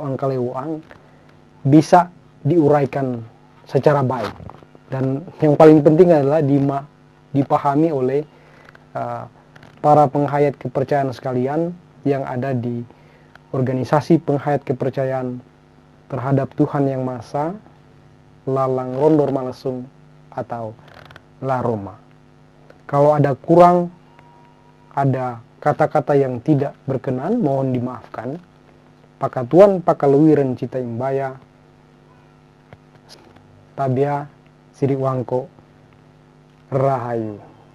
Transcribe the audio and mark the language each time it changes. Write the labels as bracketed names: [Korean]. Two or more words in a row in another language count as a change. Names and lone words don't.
[Indonesian] Angkalewang bisa diuraikan secara baik, dan yang paling penting adalah dipahami oleh para penghayat kepercayaan sekalian yang ada di organisasi penghayat kepercayaan terhadap Tuhan Yang Maha Esa, Lalang Rondor Malesung atau La Roma. Kalau ada kurang, ada kata-kata yang tidak berkenan, mohon dimaafkan. [Tombulu] Pakatuan pakaluwiren cita imbaya, tabia siri wangko rahayu.